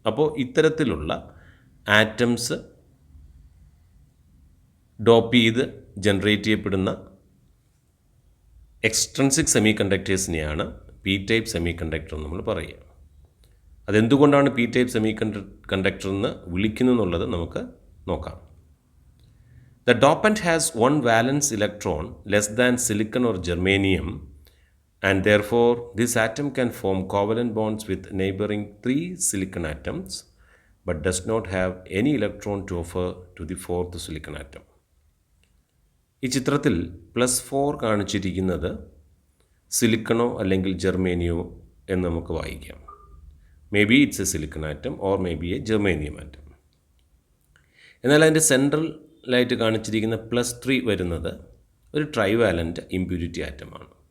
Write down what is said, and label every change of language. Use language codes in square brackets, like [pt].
[ml] അപ്പോൾ ഇത്തരത്തിലുള്ള atoms dope ചെയ്ത് ജനറേറ്റ് ചെയ്യപ്പെടുന്ന extrinsic semi കണ്ടക്ടേഴ്സിനെയാണ് P type semi conductor എന്ന് നമ്മൾ പറയുക. അതെന്തുകൊണ്ടാണ് പി ടൈപ്പ് സെമി കണ്ടക്ടർ എന്ന് വിളിക്കുന്നു എന്നുള്ളത് നമുക്ക് നോക്കാം. [en] The dopant has one valence electron less than silicon or germanium, and therefore this atom can form covalent bonds with neighboring 3 silicon atoms but does not have any electron to offer to the 4th silicon atom. [ml] ഈ ചിത്രത്തിൽ +4 കാണിച്ചിരിക്കുന്നത് സിലിക്കണോ അല്ലെങ്കിൽ ജെർമേനിയോ എന്ന് നമുക്ക് വായിക്കാം. [en] Maybe it's a silicon atom or maybe a germanium atom. [ml] എന്നാൽ അതിൻ്റെ സെൻട്രലായിട്ട് കാണിച്ചിരിക്കുന്ന +3 വരുന്നത് ഒരു ട്രൈവാലൻ്റ് ഇമ്പ്യൂരിറ്റി ആറ്റമാണ്.